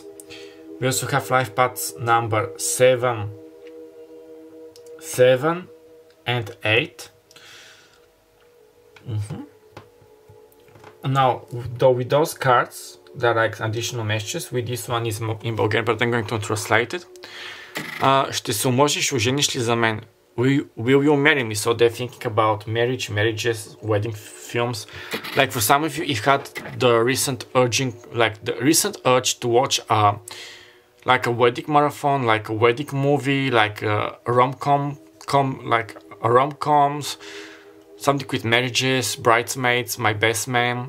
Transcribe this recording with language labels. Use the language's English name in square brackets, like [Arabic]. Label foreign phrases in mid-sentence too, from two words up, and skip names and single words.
[English] We also have life paths number 7, 7 and 8. Now, though with those cards, there are like additional messages. With this one is in Bulgarian, but I'm going to translate it. [Bulgarian] Ще се омъжиш, ожениш ли за мен? [English] Will you marry me? So they're thinking about marriages, wedding films. Like for some of you, you've had the recent urge to watch like a wedding marathon, like a wedding movie, like a rom-coms, something with marriages, bridesmaids, my best man.